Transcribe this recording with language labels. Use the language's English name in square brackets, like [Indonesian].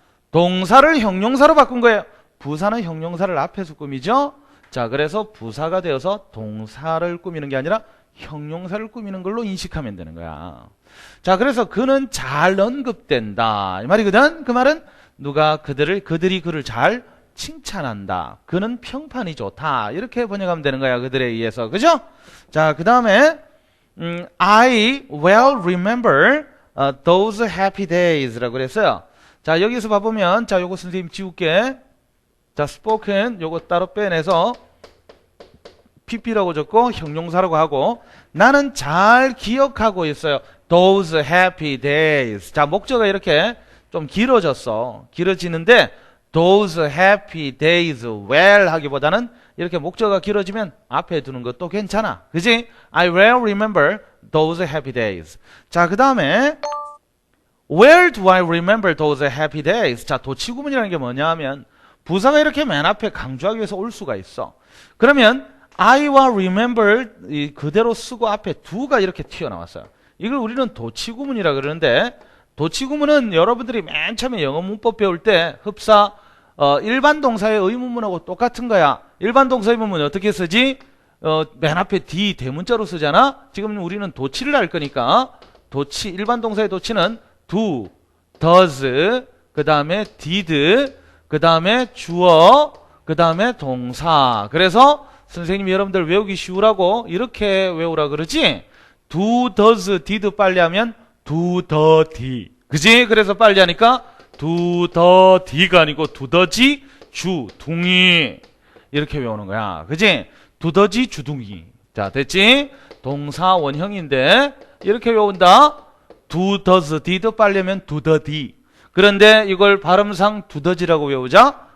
[Korean] 동사를 형용사로 바꾼 거예요. 부사는 형용사를 앞에서 꾸미죠. 자, 그래서 부사가 되어서 동사를 꾸미는 게 아니라 형용사를 꾸미는 걸로 인식하면 되는 거야. 자, 그래서 그는 잘 언급된다 이 말이거든. 그 말은 누가 그들이 그를 잘 칭찬한다. 그는 평판이 좋다. 이렇게 번역하면 되는 거야. 그들에 의해서. 그죠? [English] 자, 그 다음에 I well remember those happy days라고 그랬어요. [Korean] 자, 여기서 봐보면 자, 요거 선생님 지울게. 자, spoken 요거 따로 빼내서 pp라고 적고 형용사라고 하고 나는 잘 기억하고 있어요. [English] Those happy days. [Korean] 자, 목적어가 이렇게 좀 길어졌어. 길어지는데 [English] those happy days well [Korean] 하기보다는 이렇게 목적어가 길어지면 앞에 두는 것도 괜찮아. 그지? [English] I well remember those happy days. 자, 그 다음에 where do I remember those happy days? [Korean] 자, 도치구문이라는 게 뭐냐 하면 부사가 이렇게 맨 앞에 강조하기 위해서 올 수가 있어. 그러면 I와 remember 그대로 쓰고 앞에 do가 이렇게 튀어나왔어요. 이걸 우리는 도치구문이라 그러는데 도치구문은 여러분들이 맨 처음에 영어 문법 배울 때 흡사 일반 동사의 의문문하고 똑같은 거야. 일반 동사 의문문 어떻게 쓰지? 맨 앞에 D 대문자로 쓰잖아. 지금 우리는 도치를 할 거니까 도치 일반 동사의 도치는 do, does, 그 다음에 did, 그 다음에 주어, 그 다음에 동사. 그래서 선생님이 여러분들 외우기 쉬우라고 이렇게 외우라 그러지? [English] do, does, did 빨리 하면 do the d. [Korean] 그지? 그래서 빨리 하니까 do the d가 아니고 do the g, 주, 둥이. 이렇게 외우는 거야. 그지? do the g, 주둥이. 자, 됐지? 동사 원형인데 이렇게 외운다. [English] do, does, did 빨리 하면 do the d. [Korean] 그런데 이걸 발음상 do the g라고 외우자.